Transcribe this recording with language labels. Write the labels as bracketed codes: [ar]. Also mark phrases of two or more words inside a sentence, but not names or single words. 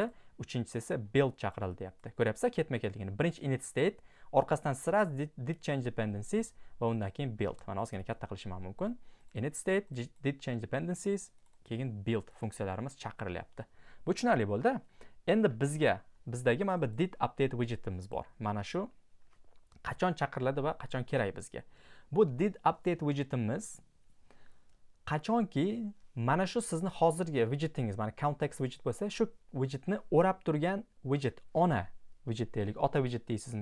[uz] Uchinchisi esa build chaqirildi deyapti. Ko'ryapsizlar ketma-ketligini. Birinchi init state, orqasidan sraz did change dependencies va undan keyin build. Mana ozgina katta qilishim ham mumkin. Init state, did change dependencies, keyin build funksiyalarimiz chaqirilyapti. Bu tushunarli bo'ldi. Endi bizdagi mana bu did update widgetimiz bor. Mana shu qachon chaqiriladi va qachon kerak bizga. Bu did update widgetimiz qachonki mana shu sizni hozirgi widgetingiz, mana count text widget bo'lsa, shu widgetni o'rab turgan widget, ona widget deylik, ota widget deysizmi?